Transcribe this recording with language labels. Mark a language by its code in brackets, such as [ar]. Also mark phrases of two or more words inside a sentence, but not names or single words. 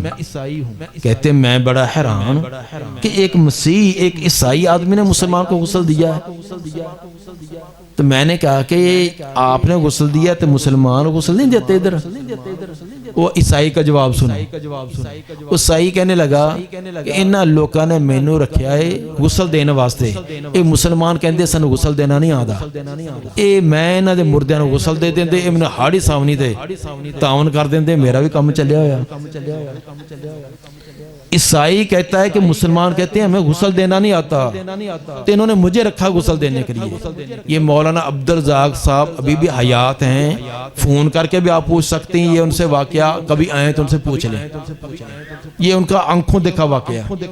[ur] کہتے میں بڑا حیران کہ ایک مسیح ایک عیسائی آدمی نے مسلمان کو غسل دیا ہے۔ تو میں نے کہا کہ آپ نے غسل دیا تو مسلمان غسل نہیں دیتے ادھر؟ وہ عیسائی کا جواب سنا۔ عیسائی کہنے لگا کہ [pa] انہاں لوکاں نے مینوں رکھیا ہے غسل دینے واسطے، اے مسلمان کہندے سن غسل دینا نہیں آندا، اے میں انہاں دے مردیاں نوں غسل دے دیندے، اے میں ہاڑی ساونی تے تعاون کر دیندے، میرا بھی کام چلیا ہویا۔ [ur] عیسائی کہتا ہے کہ مسلمان کہتے ہیں ہمیں غسل دینا نہیں آتا، تو انہوں نے مجھے رکھا غسل دینے کے لیے۔ یہ مولانا عبدالرزاق صاحب ابھی بھی حیات ہیں، فون کر کے بھی آپ پوچھ سکتے ہیں، یہ ان سے واقعہ کبھی آئیں تو ان سے پوچھ لیں، یہ ان کا آنکھوں دیکھا واقعہ۔